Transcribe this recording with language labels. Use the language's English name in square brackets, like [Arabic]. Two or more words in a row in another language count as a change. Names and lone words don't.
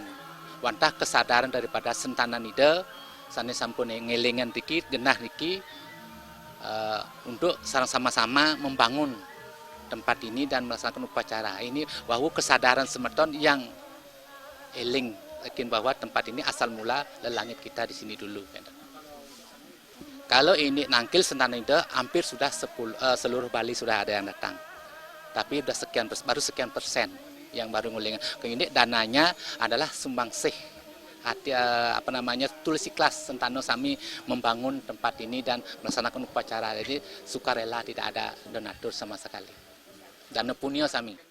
[Indonesian] Wantah kesadaran daripada sentanan ide [Balinese] sane sampun ngelingan niki genah niki [Indonesian] untuk sama-sama membangun tempat ini dan melaksanakan upacara ini bahwa kesadaran semeton yang eling yakin bahwa tempat ini asal mula lelangit kita di sini dulu. Kalau ini nangkil sentanan ide hampir sudah seluruh Bali sudah ada yang datang. Tapi sudah baru sekian persen yang baru ngulingan. Ini dananya adalah sumbangsih tulis ikhlas Sentano Sami membangun tempat ini dan melaksanakan upacara. Jadi sukarela, tidak ada donatur sama sekali. Dana punya Sami.